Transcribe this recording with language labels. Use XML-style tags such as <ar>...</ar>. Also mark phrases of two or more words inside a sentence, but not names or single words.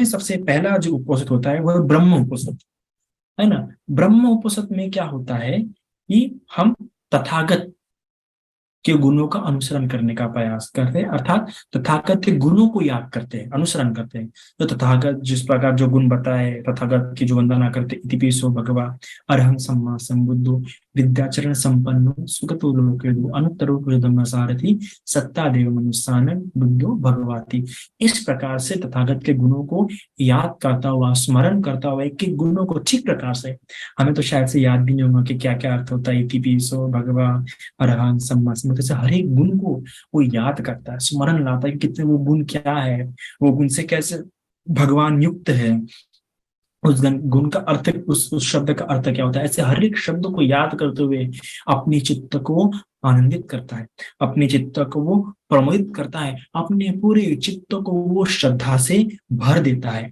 <hi>उसमें सबसे पहला जो उपोषद होता है वह ब्रह्म उपोषद। है ना। ब्रह्म उपनिषद में क्या होता है कि हम तथागत के गुणों का अनुसरण करने का प्रयास करते हैं, अर्थात तथागत के गुणों को याद करते हैं, अनुसरण करते हैं। तो तथागत जिस प्रकार जो गुण बताए, तथागत की जो वंदना करते,</hi> <pi>इतिपिसो भगवा अरहं सम्मा संबुद्धो विद्याचरण संपन्नो सुगतो लोकेदो अनुत्तरो पुरुषोत्तम सारथी सत्ता देव मनुष्यानन बुद्धो भगवाति।</pi> <hi>इस प्रकार से तथागत के गुणों को याद करता हुआ, स्मरण करता हुआ, एक एक गुणों को ठीक प्रकार से, हमें तो शायद से याद भी नहीं होगा कि क्या क्या अर्थ होता है</hi> <pi>इतिपिसो भगवा अरहं सम्मा संबुद्धो</pi> <hi>से। हर एक गुण को वो याद करता है, स्मरण लाता है कि कितने वो गुण क्या है, वो गुण से कैसे भगवान युक्त है, उस गुण का अर्थ, उस शब्द का अर्थ क्या होता है। ऐसे हर एक शब्द को याद करते हुए अपने चित्त को आनंदित करता है, अपने चित्त को वो प्रमोदित करता है, अपने पूरे चित्त को वो श्रद्धा से भर देता है।</hi>